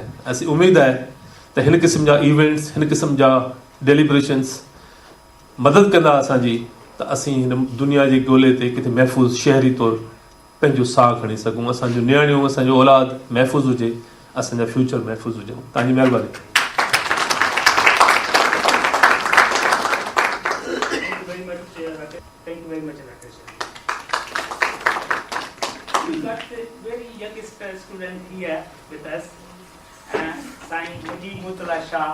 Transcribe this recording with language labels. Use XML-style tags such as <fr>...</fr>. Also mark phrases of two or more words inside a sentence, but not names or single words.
<sd>असीं उमेदु आहे त हिन क़िस्म जा इवेंट्स, हिन क़िस्म जा डेलिब्रेशन्स मदद कंदा असांजी, त असीं हिन दुनिया जे ॻोल्हे ते किथे महफ़ूज़ शहरी तौरु पंहिंजो साह खणी सघूं, असांजो नियाणियूं, असांजो औलाद महफ़ूज़ हुजे, असांजा फ्यूचर महफ़ूज़ हुजनि। तव्हांजी महिरबानी।</sd> <en>We got a very youngest student here with us, signed Mujib Murtala Shah.</en>